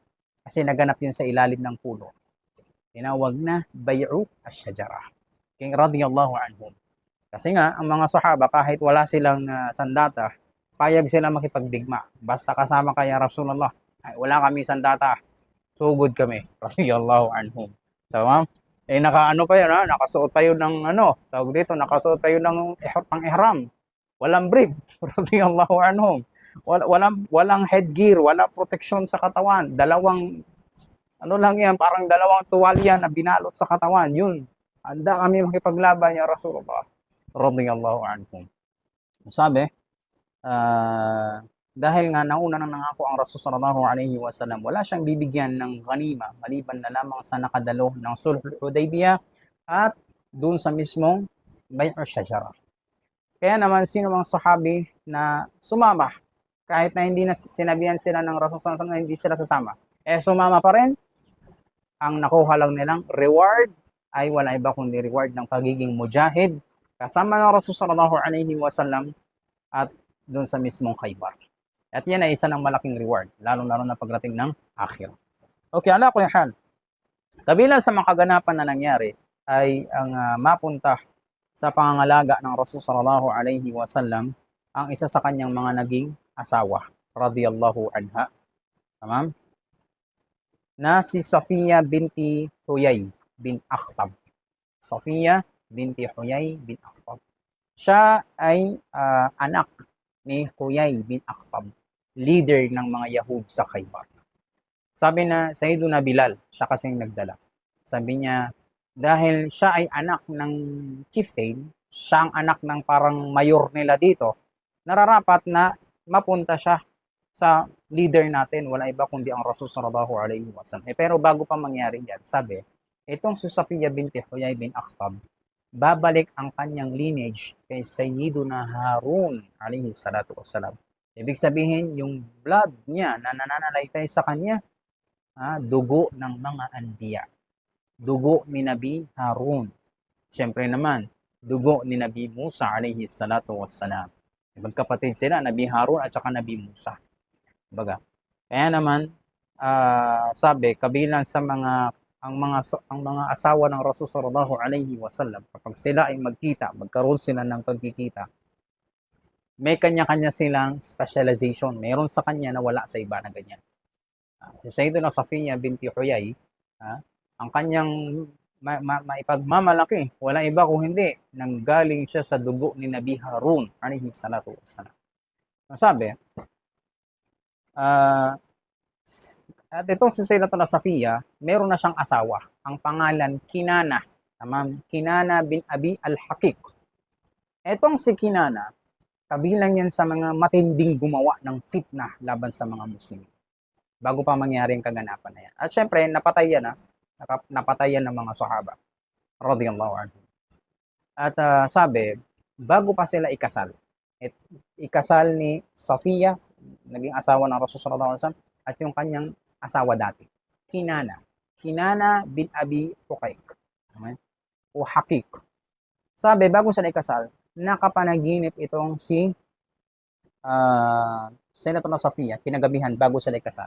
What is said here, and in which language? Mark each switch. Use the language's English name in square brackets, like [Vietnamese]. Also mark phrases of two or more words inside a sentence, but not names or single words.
[Filipino] Kasi naganap yun sa ilalim ng puno. Tinawag na Bay'u Ash-Shajara. [Arabic] King رضي الله عنهم. [Filipino] Kasi nga, ang mga sahaba, kahit wala silang sandata, payag sila makipagdigma. Basta kasama kaya Rasulullah Ay, wala kami sandata. Sugod kami. [Arabic] رضي الله عنهم. تمام? [Filipino] Nakaano pa yun, ha? Nakasuot pa yun ng ano, tawag dito, nakasuot pa yun ng pang-ihram. Walang brief. [Arabic] رضي الله عنهم. [Filipino] Walang headgear, wala protection sa katawan. Dalawang, ano lang yan, parang dalawang tuwalya na binalot sa katawan. Yun. Handa kami makipaglaban [Arabic] يا رسول الله. رضي الله عنهم. [Filipino] Sabi, dahil nga nauna nang nangako ang Rasul [Arabic] صلى الله عليه وسلم, [Filipino] wala siyang bibigyan ng ghanima maliban na lamang sa nakadalo ng Sulhul Hudaybiyah at doon sa mismong Bay'u Shajara. Kaya naman sino mang sahabi na sumama kahit na hindi na sinabihan sila ng Rasul [Arabic] صلى الله عليه وسلم [Filipino] na hindi sila sasama, sumama pa rin, ang nakuha lang nilang reward ay wala iba kundi reward ng pagiging mujahid kasama ng Rasul [Arabic] صلى الله عليه وسلم [Filipino] at doon sa mismong Khaybar. At yan ay isa ng malaking reward, lalo-lalo na pagdating ng akhirah. Okay, [Arabic] على كل حال. [Filipino] Kabilang sa mga kaganapan na nangyari ay ang mapunta sa pangangalaga ng Rasul [Arabic] صلى الله عليه وسلم [Filipino] ang isa sa kanyang mga naging asawa, [Arabic] رضي الله عنها. [Filipino] Tamam? Na si Safiya binti Huyay bin Akhtab. Safiya binti Huyay bin Akhtab. Siya ay anak ni Huyay bin Akhtab, leader ng mga Yahud sa Khaybar. Sabi na Sayyiduna Bilal, siya kasing nagdala. Sabi niya, dahil siya ay anak ng chieftain, siya ang anak ng parang mayor nila dito, nararapat na mapunta siya sa leader natin, wala iba kundi ang Rasul [Arabic] صلى الله عليه وسلم. [Filipino] Pero bago pa mangyari yan, sabi, itong si Safiya binti Huyay bin Akhtab, babalik ang kanyang lineage kay Sayyiduna Harun [Arabic] عليه الصلاة والسلام. [Filipino] Ibig sabihin, yung blood niya na nananalaytay sa kanya, dugo ng mga anbiya. Dugo ni Nabi Harun. Siyempre naman, dugo ni Nabi Musa [Arabic] عليه الصلاة والسلام. [Filipino] Magkapatid sila, Nabi Harun at saka Nabi Musa. Baga. Kaya naman, sabi, kabilang sa ang mga asawa ng Rasul [Arabic] صلى الله عليه وسلم, [Filipino] kapag sila ay magkita, magkaroon sila ng pagkikita, may kanya-kanya silang specialization. Meron sa kanya na wala sa iba na ganyan. Si Sayyiduna Safiya binti Huyay, ang kanyang maipagmamalaki, wala iba kung hindi, nanggaling siya sa dugo ni Nabi Harun [Arabic] عليه الصلاة والسلام. [Filipino] Sabi, at itong si Sayyidatuna Safiya, meron na siyang asawa. Ang pangalan, Kinana. Tamam? Kinana bin Abi al-Haqiq. Itong si Kinana, kabilang yan sa mga matinding gumawa ng fitna laban sa mga Muslim. Bago pa mangyari ang kaganapan na yan. At syempre, napatay yan ng mga sahaba. [Arabic] رضي الله عنه. [Filipino] At sabi, bago pa sila ikasal, ikasal ni Safiya, naging asawa ng Rasul [Arabic] صلى الله عليه وسلم, [Filipino] at yung kanyang asawa dati, Kinana bin Abi Huqaiq. O Haqiq. Sabi, bago sila ikasal, nakapanaginip itong si Sayyidatuna Safiya, kinagabihan bago sila ikasal.